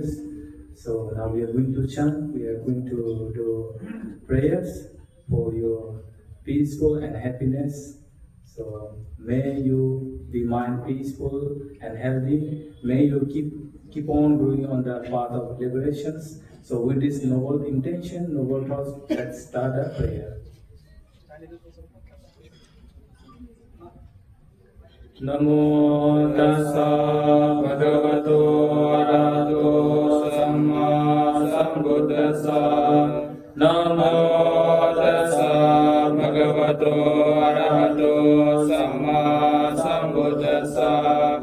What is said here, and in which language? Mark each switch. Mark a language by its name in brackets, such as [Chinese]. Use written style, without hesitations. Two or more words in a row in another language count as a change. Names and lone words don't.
[English] So now we are going to chant, we are going to do prayers for your peaceful and happiness. So may you be mind peaceful and healthy. May you keep on going on the path of liberations. So with this noble intention, noble cause, let's start the prayer. [Pali] Namo tassa bhagavato arahato samma sambuddhassa. Namo tassa bhagavato arahato samma sambuddhassa.